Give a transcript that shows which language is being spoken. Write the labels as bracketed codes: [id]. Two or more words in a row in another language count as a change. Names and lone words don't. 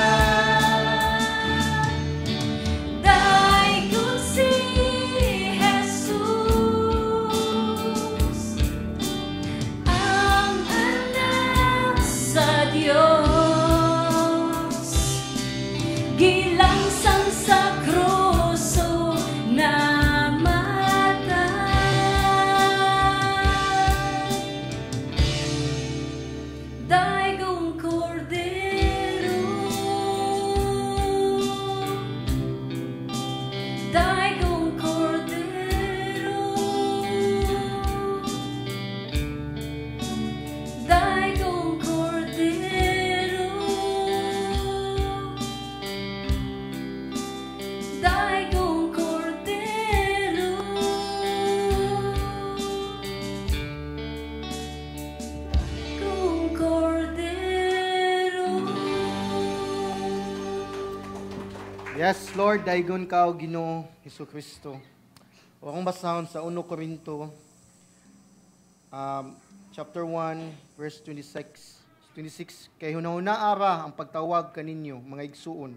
[ceb] Daigong si Jesus, ang anak sa Diyos, gilangsang sa kruso namatay. Daigong Cordero, Daigong Cordero, Daigong Cordero, Daigong Cordero, Daigong Cordero. [en] Yes, Lord, [ceb] daigon ka o Ginoo Hesus Kristo. O akong basahon sa 1 Corinto, [en] chapter 1, verse 26. [ceb] Kay hunahuna ara ang pagtawag kaninyo, mga igsuon.